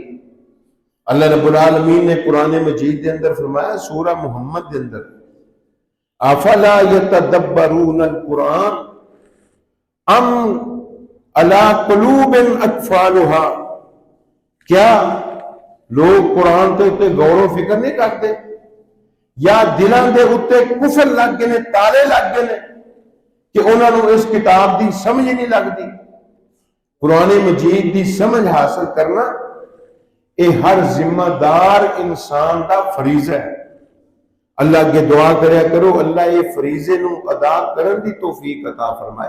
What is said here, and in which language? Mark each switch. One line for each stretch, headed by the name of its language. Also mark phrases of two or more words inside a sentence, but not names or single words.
Punjabi: اللہ رب العالمین نے قرآن مجید دے اندر فرمایا سورہ محمد دے اندر
Arabic: افلا یتدبرون القرآن ام علی قلوب اقفالها،
Punjabi: کیا لوگ قرآن تے اتے غور و فکر نہیں کرتے، یا دلان دے اتے کفر لگ گئے، تالے لگ گئے کہ انہوں نے اس کتاب دی سمجھ نہیں لگتی۔ قرآن مجید دی سمجھ حاصل کرنا اے ہر ذمہ دار انسان دا فریضہ ہے۔ اللہ کے دعا کریا کرو اللہ یہ فریضے نو ادا کرن دی توفیق عطا فرمائے۔